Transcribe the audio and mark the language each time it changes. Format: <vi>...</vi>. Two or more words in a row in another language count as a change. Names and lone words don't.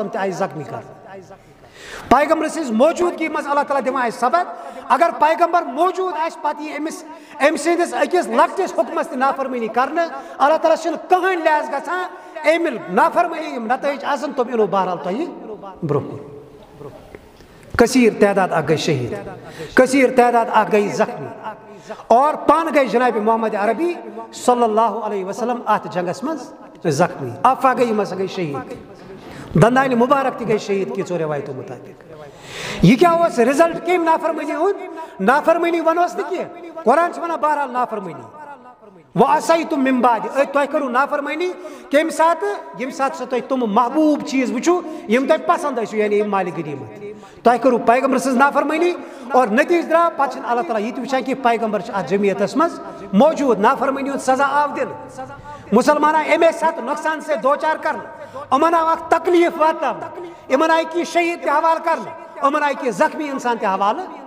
<ks>وسلم تہِ آیہِ زخمی کرنہٕ پیغمبر سٕنٛز موجوٗدگی منٛز اللہ تعالیٰ دِوان اَسہِ سبق اگر پیغمبر موجوٗد آسہِ پتہٕ یی أمۍ سٕنٛدِس أکِس لۄکٹِس حُکمس تہِ نافرمٲنی کرنہٕ اللہ تعالیٰ چھُنہٕ کٕہٕنۍ لحاظ گژھان أمۍ نافرمٲنی یِم نتٲیج آسن تِم یِنو بہرحال تۄہہِ برونٛہہ کُن کثیر تعداد اکھ گٔے شہیٖد کثیر تعداد اکھ گٔے زخمی اور پانہٕ گٔے جناب محمد عربی</ks> <ar>صلی اللہ علیہ وسلم</ar> <ks>اتھ جنگس منٛز زخمی افا گٔے یِم ہسا گٔے شہیٖد دندانہِ مُبارک تہِ گٔے شہیٖد کینٛژو رٮ۪وایتو مُطٲبق یہِ کیٛاہ اوس رِزلٹ کمہِ نافرمٲنی ہُنٛد نافرمٲنی ونوس نہٕ کینٛہہ قرآن چھُ ونان بہرحال نافرمٲنی</ks> <ar>وعصیتم من بعد</ar> <ks>تۄہہِ کٔرٕو نافرمٲنی کمہِ ساتہٕ ییٚمہِ ساتہٕ سۄ تۄہہِ تِم محبوٗب چیٖز وٕچھو یِم تۄہہِ پسنٛد ٲسِو یعنی یِم مالہِ غنیمت تۄہہِ کٔرٕو پیغمبر سٕنٛز نافرمٲنی اور نتیجہٕ درٛاو پتہٕ چھُنہٕ اللہ تعالیٰ یہِ تہِ وٕچھان کہِ پیغمبر چھُ اتھ جمعیتس منٛز موجوٗد نافرمٲنی ہُنٛد سزا آو دِنہٕ مسلمانن اَمے ساتہٕ نۄقصان سۭتۍ دوچار کرنہٕ یِمن آو اکھ تکلیٖف واتناونہٕ یِمن آیہِ کینٛہہ شہیٖد تہِ حوالہٕ کرنہٕ یِمن آیہِ کینٛہہ زخمی انسان تہِ حوالہٕ</ks>